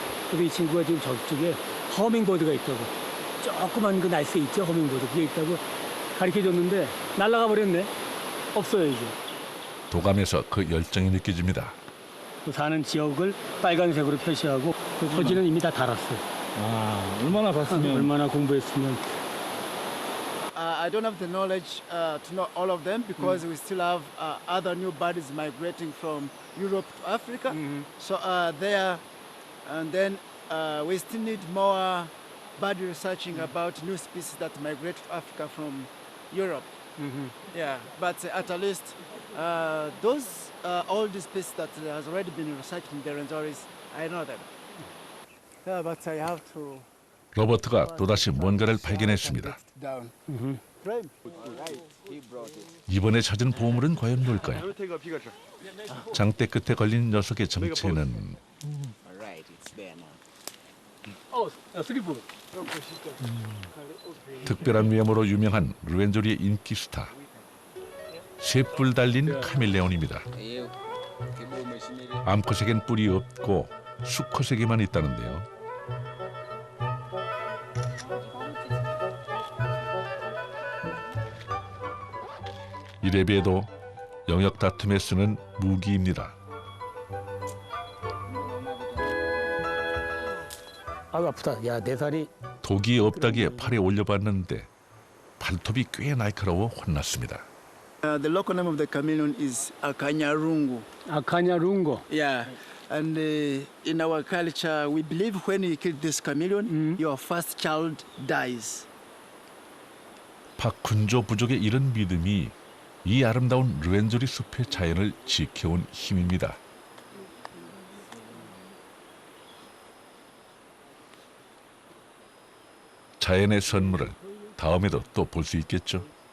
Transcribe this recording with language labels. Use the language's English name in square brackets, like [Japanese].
[Korean] 그래서 이 친구가 지금 저쪽에 허밍버드가 있다고. 조그만 그 날개 있죠, 허밍버드. 그게 있다고 가르쳐줬는데 날아가 버렸네. 없어요, 이제. 도감에서 그 열정이 느껴집니다. 그 사는 지역을 빨간색으로 표시하고 그 토지는 이미 다 달았어요. 아, 얼마나 봤으면. 얼마나 공부했으면. [English] I don't have the knowledge to know all of them because we still have other new birds migrating from Europe to Africa. So there, and then we still need more bird researching about new species that migrate to Africa from Europe. Yeah, but at least those all the species that has already been researched in the Rwenzoris, I know them. Yeah, but I have to. [Korean] 로버트가 또다시 뭔가를 발견했습니다. [English] Down. [Korean] 이번에 찾은 보물은 과연 뭘까요? 장대 끝에 걸린 녀석의 정체는 스리프. 특별한 외모로 유명한 루엔조리의 인기 스타. 셋뿔 달린 카멜레온입니다. 암컷에겐 뿔이 없고 수컷에게만 있다는데요. 이래 봬도 영역 다툼에 쓰는 무기입니다. 아 아프다. 야 내 살이. 독이 없다기에 팔에 올려봤는데 발톱이 꽤 날카로워 혼났습니다. [English] The local name of the chameleon is Akanyarungu. [Korean] 아카냐룽고. [English] Yeah. And in our culture, we believe when you kill this chameleon, your first child dies. [Korean] 박훈조 부족의 이런 믿음이 이 아름다운 루엔조리 숲의 자연을 지켜온 힘입니다. 자연의 선물을 다음에도 또 볼 수 있겠죠.